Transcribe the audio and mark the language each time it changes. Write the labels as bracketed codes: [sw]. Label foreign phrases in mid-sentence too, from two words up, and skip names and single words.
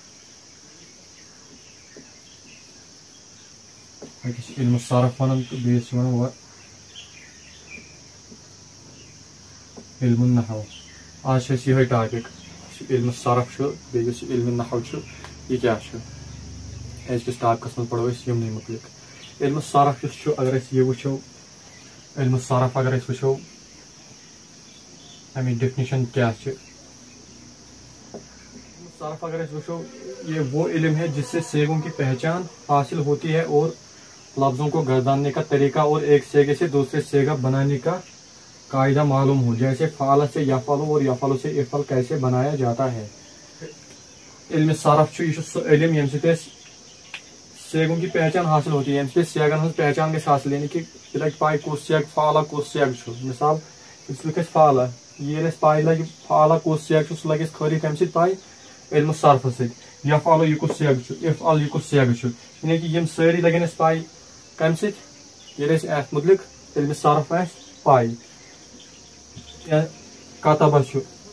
[ks] أکِس چھِ علمُ صرف ونان تہٕ بیٚیِس چھِ ونان علمُ نحو آز چھُ اسہِ یِہے ٹاپِک یُس علمُ صرف چھُ بیٚیہِ یُس علمُ نحو چھُ یہِ کیاہ چھُ أزکِس ٹاپکس منٛز پڑھو أسۍ یِمنٕے مُتعلق علمُ صرف یُس چھُ اگر أسۍ یہِ وٕچھو علمُ صرف اگر أسۍ وٕچھو امِچ ڈیفنیشن کیا چھِ صرف اگر أسۍ وٕچھو [ur] یہ وہ علم ہے جس سے سیگوں کی پہچان حاصل ہوتی ہے اور لفظوں کو گرداننے کا طریقہ اور ایک سیگے سے دوسرے سیگا بنانے کا قاعدہ معلوم ہو جیسے فعل سے یفعل اور یفعل سے افعل کیسے بنایا جاتا ہے [ks] علم صرف چھُ یہِ چھُ سُہ علم ییٚمہِ سۭتۍ أسۍ [ur] سیگوں کی پہچان حاصل ہوتی ہے [ks] ییٚمہِ سۭتۍ أسۍ سیگن ہٕنٛز پہچان گژھِ حاصل یعنی کہ یہِ لگہِ پاے کُس سیگ فعلا کُس سیگ چھُ مثال یُس لیکھِ اَسہِ فعلا ییٚلہِ اَسہِ پاے لگہِ فعلا کُس سیگ چھُ سُہ لگہِ اَسہِ خٲلی کمہِ سۭتۍ پاے علمُ صرفہٕ سۭتۍ یفعل یہِ کُس سیگ چھُ افعل یہِ کُس سیگ چھُ یعنی کہ یِم سٲری لگن اَسہِ پاے کمہِ سۭتۍ ییٚلہِ اَسہِ اتھ مُتعلق علمِ صرف آسہِ پاے یا کتبہ چھُ